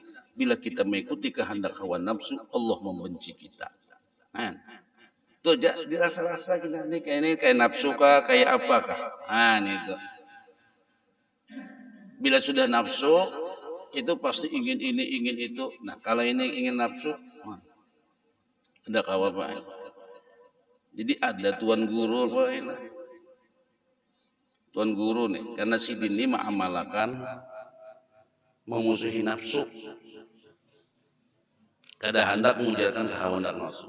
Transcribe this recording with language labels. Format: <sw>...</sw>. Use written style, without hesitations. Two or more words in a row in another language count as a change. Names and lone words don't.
<id>Bila kita mengikuti kehendak hawa nafsu, Allah membenci kita.</id> <bjn>Nah, tuh dirasa-rasa kita nih kayak nafsu kah, kayak apakah? Nah, itu. Bila sudah nafsu, itu pasti ingin ini, ingin itu. Nah, kalau ini ingin nafsu, ada kawan Pak. Jadi ada tuan guru Pak. Tuan guru nih, karena si Dini mengamalkan memusuhi nafsu. Kada hendak menjalankan hawa nafsu.</bjn>